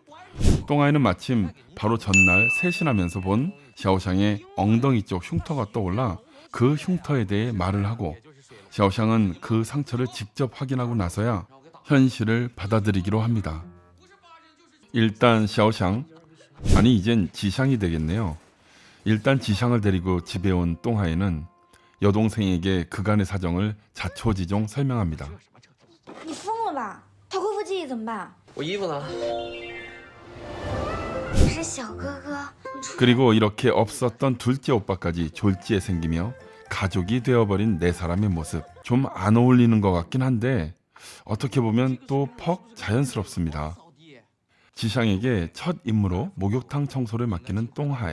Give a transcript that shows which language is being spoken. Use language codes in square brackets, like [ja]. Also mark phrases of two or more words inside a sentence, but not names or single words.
[ko] 똥아이는 마침 바로 전날 세신하면서 본 샤오샹의 엉덩이 쪽 흉터가 떠올라 그 흉터에 대해 말을 하고 샤오샹은 그 상처를 직접 확인하고 나서야 현실을 받아들이기로 합니다. 일단 샤오샹, 아니 이젠 지샹이 되겠네요. 일단 지샹을 데리고 집에 온 똥하이는 여동생에게 그간의 사정을 자초지종 설명합니다. [zh] 你疯了吧？他恢复记忆怎么办？我衣服呢？你是小哥哥， [ko] 그리고 이렇게 없었던 둘째 오빠까지 졸지에 생기며 가족이 되어버린 네 사람의 모습, 좀 안 어울리는 것 같긴 한데 어떻게 보면 또 퍽 자연스럽습니다. 지샹에게 첫 임무로 목욕탕 청소를 맡기는 똥하이.